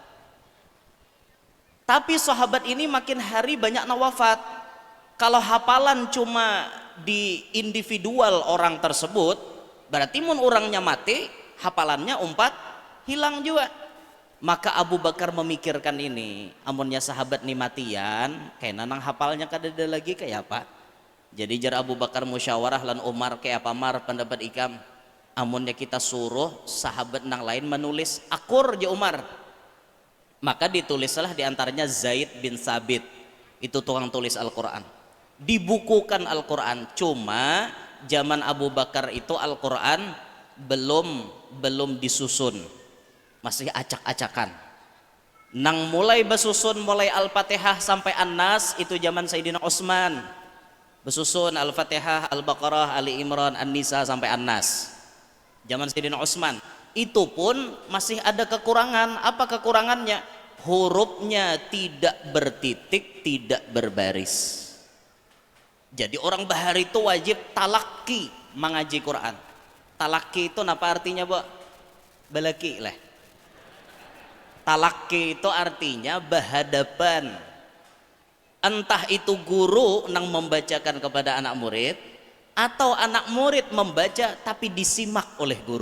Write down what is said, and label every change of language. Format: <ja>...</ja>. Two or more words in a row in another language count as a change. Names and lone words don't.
<id>Tapi sahabat ini makin hari banyak wafat. Kalau hafalan cuma di individual orang tersebut, berarti mun orangnya mati, hafalannya hilang juga.</id> <bjn>Maka Abu Bakar memikirkan ini, amunnya sahabat nih matian, kayak nanang hafalnya kada ada lagi kayak apa? Jadi jar Abu Bakar musyawarah lan Umar kayak pamar pendapat ikam, amunnya kita suruh sahabat nang lain menulis akur je Umar,</bjn> <id>maka ditulislah diantaranya Zaid bin Sabit, itu tukang tulis Al-Quran, dibukukan Al-Quran. Cuma zaman Abu Bakar itu Al-Quran belum disusun, masih acak-acakan. Nang mulai besusun mulai Al-Fatihah sampai An-Nas itu zaman Sayyidina Utsman, besusun Al-Fatihah, Al-Baqarah, Ali Imran, An-Nisa sampai An-Nas zaman Sayyidina Utsman. Itu pun masih ada kekurangan. Apa kekurangannya? Hurufnya tidak bertitik, tidak berbaris. Jadi orang bahar itu wajib talaki mengaji Quran. Talaki itu apa artinya, Bu?</id> <bjn>Balaki lah.</bjn> <id>Talaki itu artinya berhadapan. Entah itu guru nang membacakan kepada anak murid, atau anak murid membaca tapi disimak oleh guru.</id>